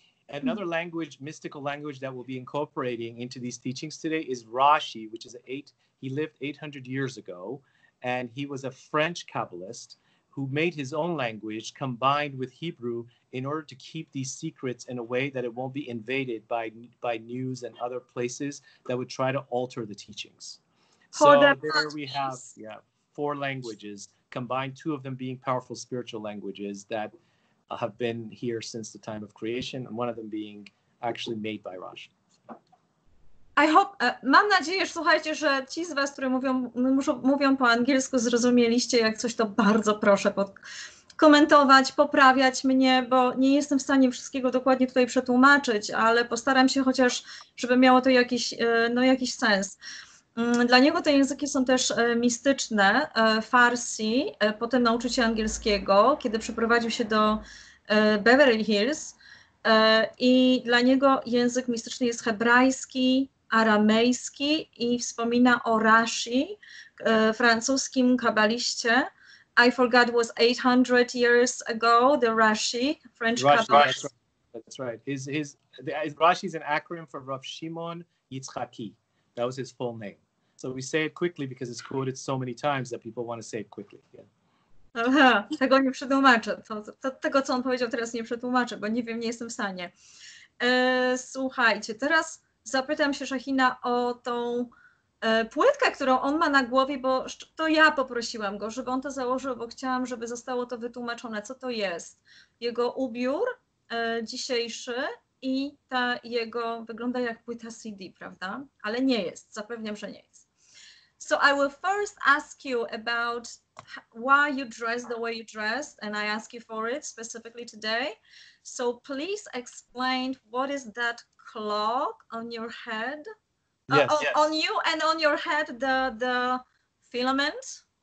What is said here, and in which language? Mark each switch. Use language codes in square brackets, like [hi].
[en] Another language, mystical language that we'll be incorporating into these teachings today is Rashi, which is he lived 800 years ago, and he was a French Kabbalist who made his own language combined with Hebrew in order to keep these secrets in a way that it won't be invaded by news and other places that would try to alter the teachings. So there we have 4 languages combined, 2 of them being powerful spiritual languages that have been here since the time of creation, and one of them being actually made by Rashi. I hope, [pl] mam nadzieję, że słuchajcie, że ci z Was, które mówią po angielsku, zrozumieliście. Jak coś, to bardzo proszę komentować, poprawiać mnie, bo nie jestem w stanie wszystkiego dokładnie tutaj przetłumaczyć, ale postaram się chociaż, żeby miało to jakiś sens. Dla niego te języki są też mistyczne. Farsi, potem nauczył się angielskiego, kiedy przeprowadził się do Beverly Hills, i dla niego język mistyczny jest hebrajski, aramejski i wspomina o Rashi, francuskim kabaliście. [en] I forgot, was 800 years ago, the Rashi, French Kabbalist. That's right. Rashi is an acronym for Rav Shimon Yitzchaki. That was his full name. So we say it quickly because it's quoted so many times that people want to say it quickly. Yeah. [pl] Aha, tego nie przetłumaczę. Tego, co on powiedział, teraz nie przetłumaczę, bo nie wiem, nie jestem w stanie. Słuchajcie, teraz zapytam się Shahina o tą płytkę, którą on ma na głowie, bo to ja poprosiłam go, żeby on to założył, bo chciałam, żeby zostało to wytłumaczone, co to jest. Jego ubiór dzisiejszy i ta jego, wygląda jak płyta CD, prawda? Ale nie jest, zapewniam, że nie jest. [en] So I will first ask you about why you dress the way you dressed, and I ask you for it specifically today. So please explain, what is that cloak on your head? Yes, On you and on your head, the filament?